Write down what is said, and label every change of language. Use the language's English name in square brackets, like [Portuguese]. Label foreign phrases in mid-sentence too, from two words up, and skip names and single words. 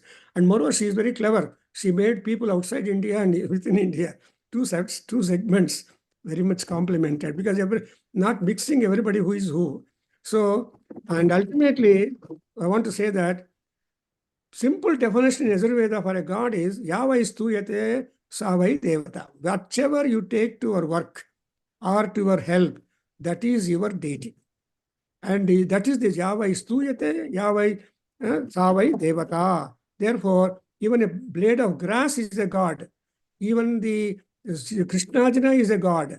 [English] And moreover, she is very clever. She made people outside India and within India, two segments, very much complemented, because not mixing everybody who is who. So, and ultimately, I want to say that simple definition in Yajurveda for a god is [Sanskrit] Yava istuyate savai devata. [English] Whatever you take to your work or to your help, that is your deity. And that is the [Sanskrit] Yava istuyate, Yava Savai Devata. [English] Therefore, even a blade of grass is a god. Even the Krishnajana is a god.